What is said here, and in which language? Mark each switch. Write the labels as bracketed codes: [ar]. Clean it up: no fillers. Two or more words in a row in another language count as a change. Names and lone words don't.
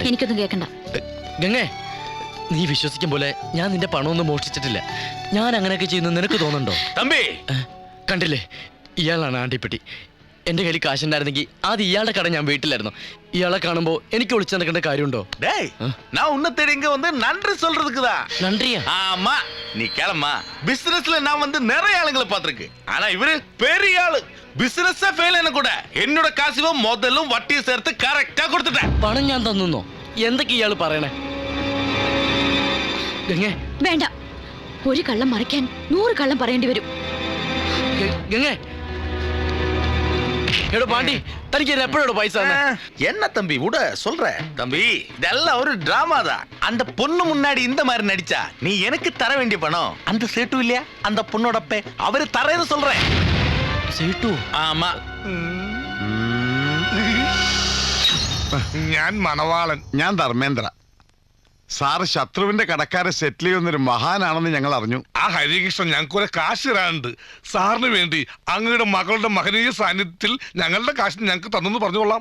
[ml] എനിക്കൊന്നും കേൾക്കണ്ട. ഗംഗേ, നീ വിശ്വസിക്കും പോലെ ഞാൻ നിന്റെ പണമൊന്നും മോഷ്ടിച്ചിട്ടില്ല. ഞാൻ അങ്ങനെയൊക്കെ ചെയ്യുന്നു നിനക്ക് തോന്നുന്നുണ്ടോ? തമ്പി, കണ്ടില്ലേ, ഇയാളാണ് ആണ്ടിപ്പെട്ടി. എന്റെ കയ്യിൽ കാശുണ്ടായിരുന്നെങ്കിൽ ആദ്യം ഇയാളുടെ കട ഞാൻ വീട്ടിലായിരുന്നു. ഇയാളെ കാണുമ്പോ എനിക്ക് ഒളിച്ചു നടക്കേണ്ട കാര്യമുണ്ടോ? [ta] டேய், நான் உன்னை தேடி இங்க வந்து நன்றி சொல்றதுக்குதா. நன்றியா? ஆமா, நீ கிளம்பா. பிசினஸ்ல நான் வந்து நிறைய ஆளுங்களை பார்த்திருக்கேன். ஆனா இவரு பெரிய ஆளு. [en] business fail [ta] ஆன கூட என்னோட காசுவ முதல்லும் வட்டியை சேர்த்து கரெக்டா கொடுத்துட்டேன். [ml] പണം ഞാൻ തന്നോ? എന്തൊക്കെ ഇയാള് പറയണേ? ഗംഗേ, വേണ്ട. ഒരു കള്ളം മറയ്ക്കാൻ 100 കള്ളം പറയേണ്ടി വരും. ഗംഗേ, എടോ പാണ്ടി, തനിക്ക് എപ്പോഴോ പൈസ തന്നെ? [ta] என்ன தம்பி விட சொல்ற தம்பி, இதெல்லாம் ஒரு டிராமா தான். அந்த பொண்ணு முன்னாடி இந்த மாதிரி நடிச்சா நீ எனக்கு தர வேண்டிய பணம் அந்த சேட்டு இல்லையா, அந்த பொண்ணோட அப்பே அவரு தரேன்னு சொல்றேன். [ml] സേട്ടു? [ta] ஆமா. [ml] ഞാൻ മണവാളൻ. ഞാൻ ധർമ്മേന്ദ്ര. സാറ് ശത്രുവിന്റെ കടക്കാരെ സെറ്റിൽ ചെയ്യുന്നൊരു മഹാനാണെന്ന് ഞങ്ങൾ അറിഞ്ഞു. ആ ഹരികൃഷ്ണൻ ഞങ്ങൾക്ക് കുറെ കാശ് തരാനുണ്ട്. സാറിന് വേണ്ടി അങ്ങയുടെ മകളുടെ മഹനീയ സാന്നിധ്യത്തിൽ ഞങ്ങളുടെ കാശ് ഞങ്ങൾക്ക് തന്നെന്ന് പറഞ്ഞുകൊള്ളാം.